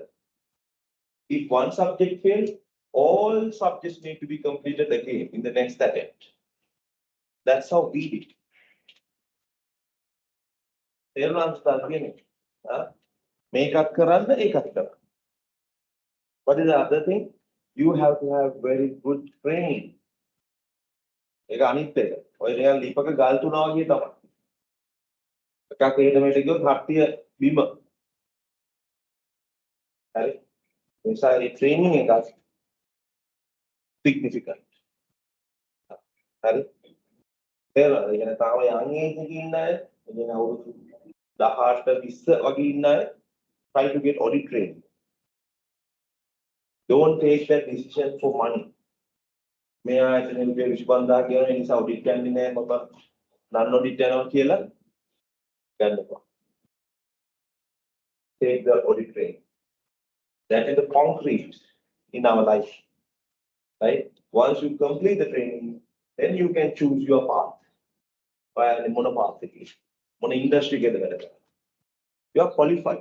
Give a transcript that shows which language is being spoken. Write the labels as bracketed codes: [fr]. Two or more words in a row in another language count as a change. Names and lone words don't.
[en] If one subject failed, all subjects need to be completed again in the next attempt. That's how we did. What is the other thing? You have to have very good training. [si] ඒක අනිත් එක. ඔය නිකන් ලිපක ගල් තුනා වගේ තමයි. එකක් එහෙට මෙහෙට ගියොත් හට්ටිය බිම. හරි. ඒ නිසා ඒ ට්‍රේනින් එක significant. හරි. තේරෙනවද? ඒ කියන්නේ තාම [en] young age [si] එකේ ඉන්න අය, ඒ කියන්නේ අවුරුදු 18 20 වගේ ඉන්න අය [en] try to get audit training. Don't take that decision for money. [si] මේ ආයතනයේ රුපියල් 25000 කියන නිසා audit යන්නේ නැහැ මම [en] non audit [si] යනවා කියලා ගන්න එපා. [en] Take the audit training. That is the concrete in our life. Right? Once you complete the training, then you can choose your path. Via the monopath. Mono industry get the you are qualified.